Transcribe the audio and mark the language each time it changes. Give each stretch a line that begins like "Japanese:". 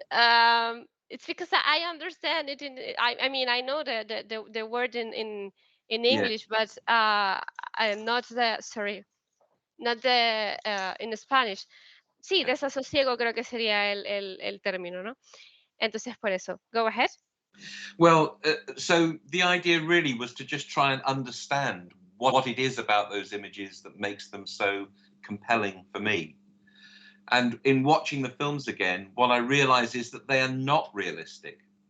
English: It's because I understand it I mean I know the word in Yeah. English, but I'm not the sorry, not the in Spanish.
Spanish: Sí, desasosiego creo que sería el término, ¿no? Entonces por eso.
English: Go ahead. Well, so the idea really was to just try and understand what it is about those images that makes them so compelling for me. And in watching the films again, what I realize is that they are not realistic.